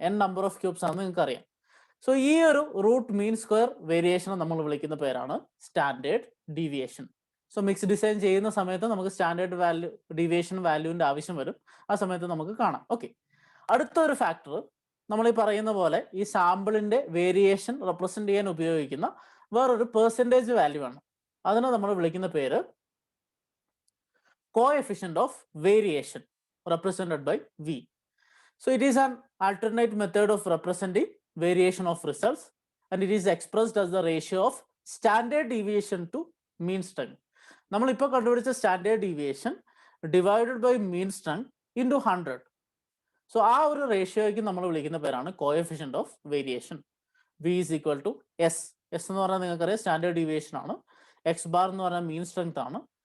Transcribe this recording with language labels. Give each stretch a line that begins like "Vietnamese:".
Malayalam: n number of cubes ആണെന്ന് നിങ്ങൾക്ക് അറിയാം. സോ ഈ ഒരു റൂട്ട് മീൻ സ്ക്വയർ വേരിയേഷൻ നമ്മൾ വിളിക്കുന്ന പേരാണ് standard deviation. So mix design ചെയ്യുന്ന സമയത്ത് നമുക്ക് സ്റ്റാൻഡേർഡ് വാല്യൂ ഡീവിയേഷൻ വാല്യൂവിന്റെ ആവശ്യം വരും. ആ സമയത്ത് നമുക്ക് കാണാം. ഓക്കെ, അടുത്തൊരു ഫാക്ടർ നമ്മൾ ഈ പറയുന്ന പോലെ ഈ സാമ്പിളിന്റെ വേരിയേഷൻ റെപ്രസെന്റ് ചെയ്യാൻ ഉപയോഗിക്കുന്ന വേറൊരു പെർസെൻറ്റേജ് വാല്യൂ ആണ്. അതിനെ നമ്മൾ വിളിക്കുന്ന പേര്
English: coefficient of variation represented by V. So it is an alternate method of representing variation of results, and it is expressed as the ratio of standard deviation to mean strength.
Malayalam: നമ്മൾ ഇപ്പോൾ കണ്ടുപിടിച്ച
English: Standard deviation divided by mean strength into 100.
Malayalam: So ആ ഒരു റേഷ്യോയ്ക്ക് നമ്മൾ വിളിക്കുന്ന പേരാണ് coefficient of variation.
English: V is equal to S.
Malayalam: S എന്ന് പറഞ്ഞാൽ നിങ്ങൾക്കറിയാം സ്റ്റാൻഡേർഡ് ഡീവിയേഷൻ ആണ്, എക്സ് ബാർ എന്ന് പറഞ്ഞാൽ മീൻ സ്ട്രെങ്ത് ആണ്.